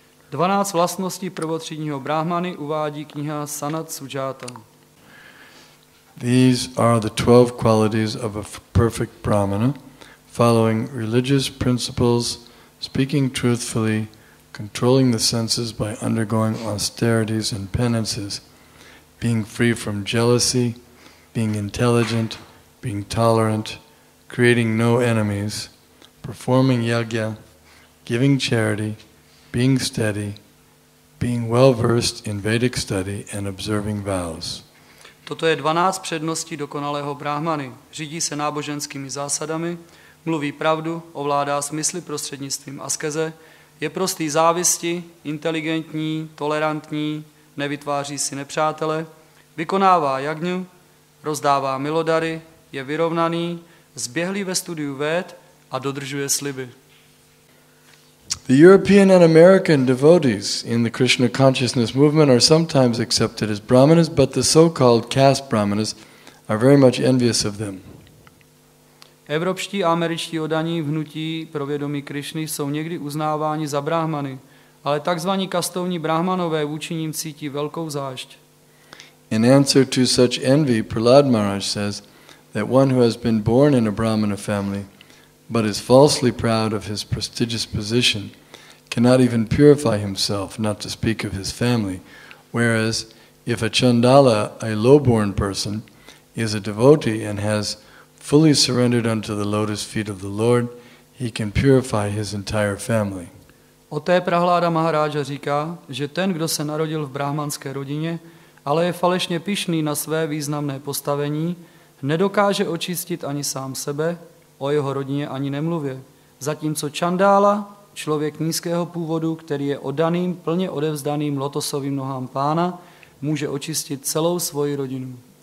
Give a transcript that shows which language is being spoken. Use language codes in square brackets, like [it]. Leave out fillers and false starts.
[cs] 12 vlastností prvotřídního brahmany uvádí kniha Sanat Sujata. [en] These are the 12 qualities of a perfect Brahmana, following religious principles, speaking truthfully, controlling the senses by undergoing austerities and penances, being free from jealousy, being intelligent, being tolerant, creating no enemies, performing yajna, giving charity, being steady, being well-versed in Vedic study and observing vows. [cs] Toto je 12 předností dokonalého brahmany. Řídí se náboženskými zásadami, mluví pravdu, ovládá smysly prostřednictvím askeze, je prostý závisti, inteligentní, tolerantní, nevytváří si nepřátele, vykonává jagňu, rozdává milodary, je vyrovnaný, zběhlý ve studiu véd a dodržuje sliby. [en] The European and American devotees in the Krishna consciousness movement are sometimes accepted as brahmanas, but the so-called caste brahmanas are very much envious of them. [cs] Evropští a američtí oddaní v hnutí pro vědomí Krišny jsou někdy uznáváni za brahmany, ale takzvaní kastovní brahmanové vůči nim cítí velkou zášť. [en] In answer to such envy, Prahlad Maharaj says that one who has been born in a Brahmana family but is falsely proud of his prestigious position cannot even purify himself, not to speak of his family, whereas if a Chandala, a low-born person, is a devotee and has fully surrendered unto the lotus feet of the Lord, he can purify his entire family. [cs] O té Prahláda Maharáža říká, že ten, kdo se narodil v brahmanské rodině, ale je falešně pyšný na své významné postavení, nedokáže očistit ani sám sebe, o jeho rodině ani nemluvě. Zatímco Čandála, člověk nízkého původu, který je oddaným, plně odevzdaným lotosovým nohám Pána, může očistit celou svoji rodinu.